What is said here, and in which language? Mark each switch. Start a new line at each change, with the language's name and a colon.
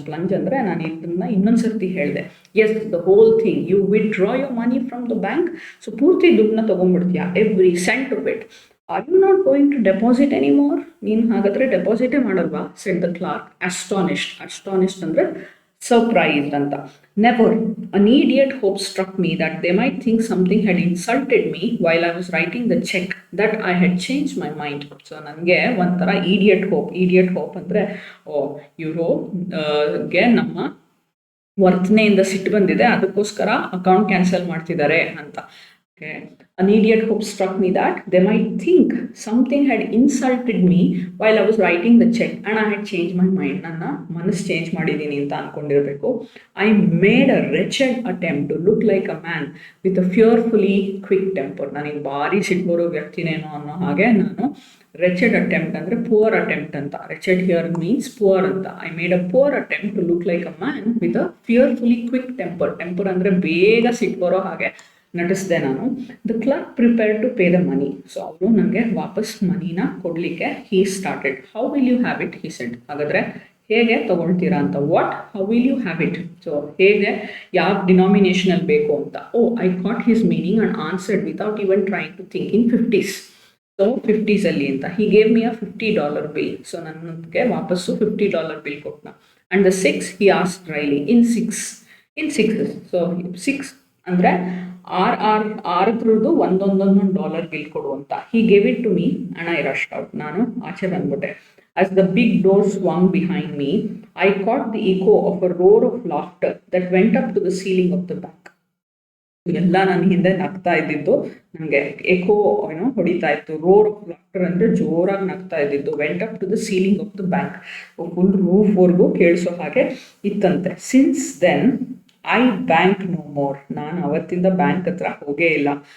Kannada: ಪ್ಲಂಜ್ ಅಂದರೆ ನಾನು ಇದನ್ನು ಇನ್ನೊಂದು ಸರ್ತಿ ಹೇಳಿದೆ.
English: Yes, the whole thing. You withdraw your money from the bank.
Kannada: So ಪೂರ್ತಿ ದುಡ್ಡನ್ನ ತೊಗೊಂಡ್ಬಿಡ್ತೀಯಾ,
English: Every cent of it. Are you not going to deposit any more?
Kannada: ನೀನು ಹಾಗಾದರೆ ಡೆಪಾಸಿಟೇ ಮಾಡಲ್ವಾ?
English: Said the clerk astonished ಅಂದರೆ surprised anta. Never. An idiot hope struck me that they might think something had insulted me while I was writing the check, that I had changed my mind.
Kannada: So ನನಗೆ ಒಂಥರ idiot hope ಅಂದರೆ ಇವರು ಗೆ ನಮ್ಮ ವರ್ತನೆಯಿಂದ ಸಿಟ್ಟು ಬಂದಿದೆ, ಅದಕ್ಕೋಸ್ಕರ account cancel ಮಾಡ್ತಿದ್ದಾರೆ ಅಂತ.
English: Okay. An idiot hope struck me that they might think something had insulted me while I was writing the check and I had changed my mind.
Kannada: ನನ್ನ ಮನಸ್ಸು ಚೇಂಜ್ ಮಾಡಿದ್ದೀನಿ ಅಂತ ಅನ್ಕೊಂಡಿರ್ಬೇಕು.
English: I made a wretched attempt to look like a man with a fearfully quick temper.
Kannada: ನನಗೆ ಭಾರಿ ಸಿಟ್ಬರೋ ವ್ಯಕ್ತಿನೇನೋ ಅನ್ನೋ ಹಾಗೆ ನಾನು wretched attempt ಅಂದರೆ ಪುವರ್ ಅಟೆಂಪ್ಟ್ ಅಂತ.
English: Wretched here means poor ಅಂತ. I made a poor attempt to look like a man with a fearfully quick temper.
Kannada: Temper ಅಂದರೆ ಬೇಗ ಸಿಟ್ಟು ಬರೋ ಹಾಗೆ ನಟಿಸಿದೆ ನಾನು.
English: The clerk prepare to pay the money.
Kannada: So ಅವರು ನನಗೆ ವಾಪಸ್ ಮನಿನ ಕೊಡಲಿಕ್ಕೆ
English: He started. How will you have it, he said.
Kannada: ಹಾಗಾದರೆ ಹೇಗೆ ತೊಗೊಳ್ತೀರಾ ಅಂತ.
English: What, how will you have it.
Kannada: So ಹೇಗೆ, ಯಾವ ಡಿನಾಮಿನೇಷನಲ್ಲಿ ಬೇಕು ಅಂತ.
English: Oh, I caught his meaning and answered without even trying to think in 50s.
Kannada: So 50s ಅಂತ.
English: He gave me a $50 bill.
Kannada: So ನನಗೆ ವಾಪಸ್ಸು $50 bill ಕೊಟ್ಟನ.
English: And the 6 he asked drily in 6s.
Kannada: So 6 ಅಂದರೆ ಆರದ್ರದ್ದು ಒಂದೊಂದೊಂದೊಂದು $1 bill ಕೊಡು ಅಂತ.
English: He gave it to me and I rushed out.
Kannada: ನಾನು ಆಚೆ ಬಂದ್ಬಿಟ್ಟೆ.
English: As the big door swung behind me, I caught the echo of a roar of laughter that went up to the ceiling of the bank.
Kannada: ಎಲ್ಲ ನನ್ನ ಹಿಂದೆ ನಗ್ತಾ ಇದ್ದಿದ್ದು ನನಗೆ eco ಹೊಡಿತಾ ಇತ್ತು. ರೋರ್ ಆಫ್ ಲಾಫ್ಟರ್ ಅಂದರೆ ಜೋರಾಗಿ ನಗ್ತಾ ಇದ್ದಿದ್ದು.
English: Went up to the ceiling of the bank.
Kannada: Full ರೂಫ್ವರೆಗೂ ಕೇಳಿಸೋ ಹಾಗೆ ಇತ್ತಂತೆ.
English: Since then I bank no more.
Kannada: ನಾನು ಅವತ್ತಿಂದ ಬ್ಯಾಂಕ್ ಹತ್ರ ಹೋಗೇ ಇಲ್ಲ.